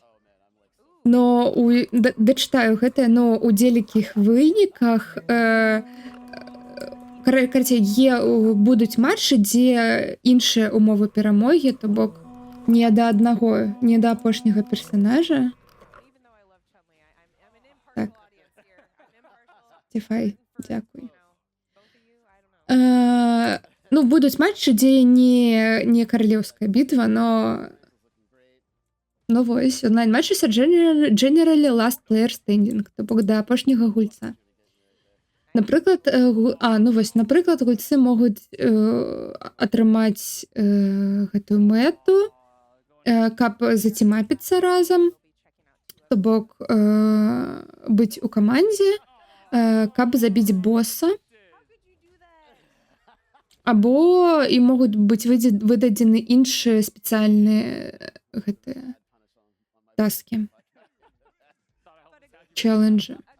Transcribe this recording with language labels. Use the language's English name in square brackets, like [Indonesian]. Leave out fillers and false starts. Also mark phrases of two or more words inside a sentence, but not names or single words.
[Belarusian] Но дачытаю гэтае, но у дзелікіх выніках будуць матчы, дзе іншыя умовы перамогі, то бок не да аднаго, не да апошняга персанажа. Так. Тифай, дзякуй. Ну, будуць матчы, дзе не каралеўская бітва, но вось, онлайн-матчы [English] generally last player standing, [Belarusian] то бок да апошняга гульца. Напрыклад, напрыклад, гульцы могуць атрымаць гэтую мэту, каб зацімапіцца разам, то бок быць у камандзе, каб забіць босса, або і могуць быць выдадзены іншыя спецыяльныя гэтыя таскі, челленджы.